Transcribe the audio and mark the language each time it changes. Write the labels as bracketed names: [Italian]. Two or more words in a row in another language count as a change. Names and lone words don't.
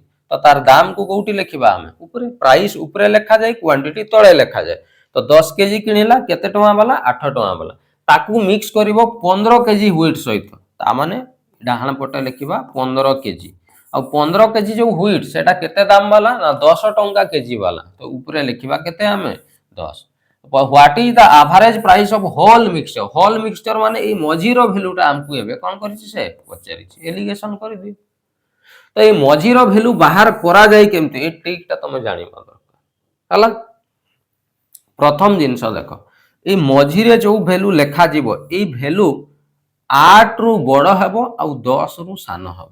[Odia] ତୋ ତାର ଦାମ କୋ କୋଉଠି ଲେଖିବା ହମେ ଉପରେ ପ୍ରାଇସ ଉପରେ ଲେଖା ଯାଏ କ୍ୱାଣ୍ଟିଟି ତଳେ ଲେଖା ଯାଏ। ତୋ 10 କେଜି କିଣିଲା କେତେ ଟଙ୍କା ୱାଲା 8 ଟଙ୍କା ୱାଲା ତାକୁ ମିକ୍ସ କରିବ 15 କେଜି ହ୍ୱିଟ ସହିତ। ତା ମାନେ ଡାହାଣ ପଟେ ଲେଖିବା 15 କେଜି ଆ 15 କେଜି ଯୋ ହ୍ୱିଟ ସେଟା କେତେ ଦାମ ୱାଲା ନା 10 ଟଙ୍କା କେଜି ୱାଲା। ତୋ ଉପରେ ଲେଖିବା କେତେ ହମେ 10। [English] What is the average price of whole mixture. whole mixture [Odia] ମାନେ ଏ ମଝିରୋ ଭାଲ୍ୟୁଟା ହମକୁ ଏବେ କୋଣ କରିଛି ସେ ପଚାରିଛି ଏଲିଗେସନ କରି ଦି। ତୋ ଏ ମଝିରୋ ଭାଲ୍ୟୁ ବାହାର କରା ଯାଏ କେମିତି ଏ ଟ୍ରିକଟା ତମେ ଜାଣି ଦରକାର ହେଲା। ପ୍ରଥମ ଜିନିଷ ଦେଖ ଏ ମଝିରେ ଯୋ ଭାଲ୍ୟୁ ଲେଖା ଯିବ ଏ ଭାଲ୍ୟୁ 8 ରୁ ବଡ଼ ହେବ ଆ 10 ରୁ ସାନ ହେବ।